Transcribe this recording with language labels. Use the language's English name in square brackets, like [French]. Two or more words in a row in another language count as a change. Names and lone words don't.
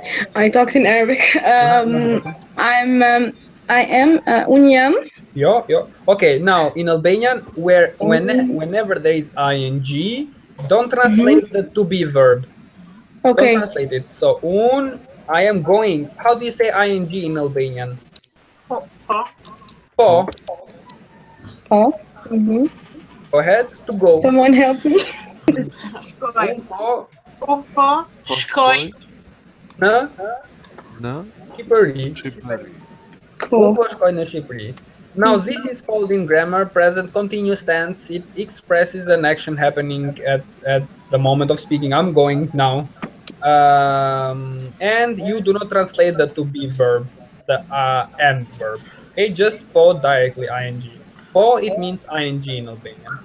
[English] I talked in Arabic. I am Unyam. Yeah, yeah. Okay, now in Albanian, whenever there is ing, don't translate the to be verb. Okay. Don't translate it. So, I am going. How do you say ing in Albanian? Po. Po. Oh. Mm-hmm. Go ahead, to go. Someone help me. Po. [Albanian] Po. Shkoj. Në. Në. Shqipëri. [English] Cool. [Albanian] Po shkoj në Shqipëri. [English] Now this is called in grammar present continuous tense. It expresses an action happening at the moment of speaking. I'm going now. And you do not translate the to be verb, the end verb. Okay, just po directly ing. Po, it means ing in Albanian.